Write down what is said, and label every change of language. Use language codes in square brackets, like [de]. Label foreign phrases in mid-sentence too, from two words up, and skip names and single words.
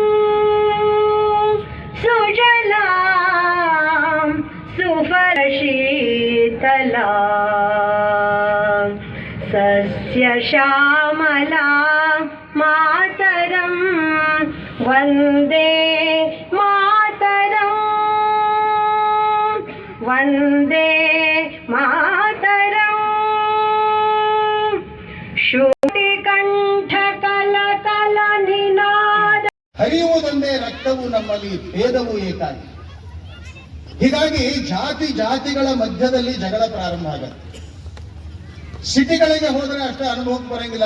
[sa] सुजलां सुफलशीतलां सस्यश्यामला मातरं वन्दे मातरम् वन्दे मातरम् [kn] ಶೂಟಿಕಂಠ ಕಲಕಲ ನಿನಾದ ಹರಿಯುವುದೊಂದೇ ರಕ್ತವು ನಮ್ಮಲ್ಲಿ ಭೇದವು ಏಕಾಗಿ. ಹೀಗಾಗಿ ಜಾತಿ ಜಾತಿಗಳ ಮಧ್ಯದಲ್ಲಿ ಜಗಳ ಪ್ರಾರಂಭ ಆಗುತ್ತೆ. ಸಿಟಿಗಳಿಗೆ ಹೋದ್ರೆ ಅಷ್ಟೇ ಅನುಭವಕ್ಕೆ ಬರಂಗಿಲ್ಲ.